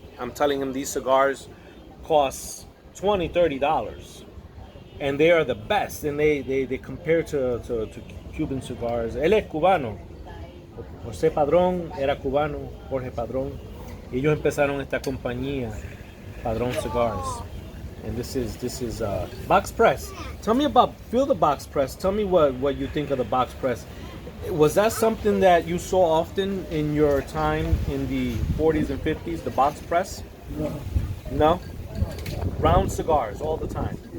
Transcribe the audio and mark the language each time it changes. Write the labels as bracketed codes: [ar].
[en] I'm telling him these cigars cost $20, $30 and they are the best, and they compare to Cuban cigars. [es] Él es cubano. José Padrón era cubano, Jorge Padrón. Ellos empezaron esta compañía, Padrón Cigars. [en] And this is box press. Tell me feel the box press. Tell me what you think of the box press. Was that something that you saw often in your time in the 40s and 50s, the box press? No. No? Round cigars all the time.